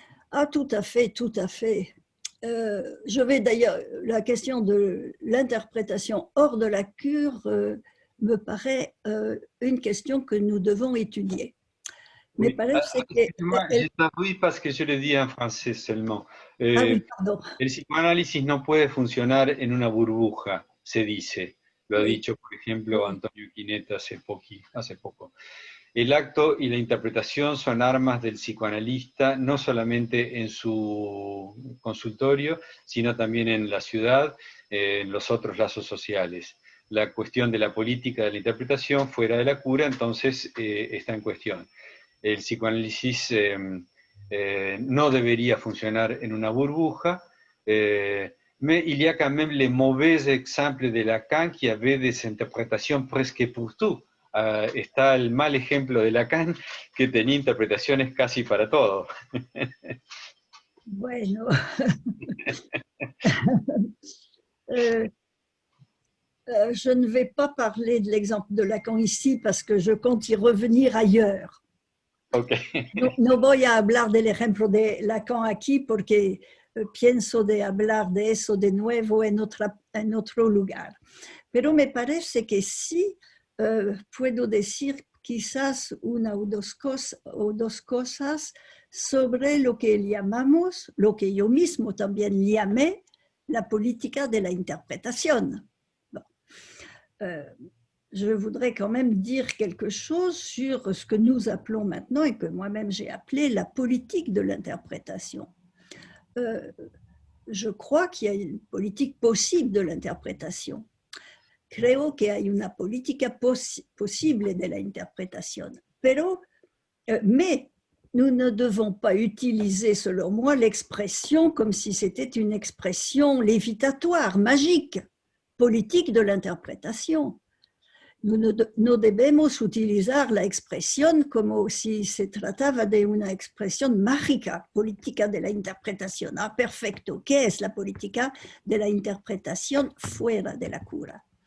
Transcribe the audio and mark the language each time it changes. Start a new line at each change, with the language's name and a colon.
French: Ah, tout à fait, tout à fait. Je vais d'ailleurs, la question de l'interprétation hors de la cure me paraît une question que nous devons étudier. Oui. Je t'avoue parce que je le dis en français seulement. Oui, pardon.
Spanish: El psicoanálisis no puede funcionar en una burbuja, se dice. Lo ha dicho, por ejemplo, Antonio Quineta hace poco. El acto y la interpretación son armas del psicoanalista, no solamente en su consultorio, sino también en la ciudad, en los otros lazos sociales. La cuestión de la política de la interpretación fuera de la cura, entonces, está en cuestión. El psicoanálisis no debería funcionar en una burbuja,
French: mais il y a quand même les mauvais exemples de Lacan qui avait des interprétations presque pour tout.
Spanish: Está el mal ejemplo de Lacan que tenía interpretaciones casi para todo. Bueno.
French: Je ne vais pas parler de l'exemple de Lacan ici parce que je compte y revenir ailleurs.
English: Okay.
Spanish: No voy a hablar del ejemplo de Lacan aquí porque pienso de hablar de eso de nuevo en otro lugar. Pero me parece que sí puedo decir quizás una o dos cosas sobre lo que llamamos, lo que yo mismo también llamé, la política de la interpretación.
French: Bon. Je voudrais quand même dire quelque chose sur ce que nous appelons maintenant et que moi-même j'ai appelé la politique de l'interprétation. Je crois qu'il y a une politique possible de l'interprétation.
Spanish: Creo que hay una política posible de la interprétation.
French: Mais nous ne devons pas utiliser, selon moi, l'expression comme si c'était une expression lévitatoire, magique, politique de l'interprétation.
Spanish: No debemos utilizar la expresión como si se trataba de una expresión mágica, política de la interpretación. Ah, perfecto. ¿Qué es la política de la interpretación fuera de la cura?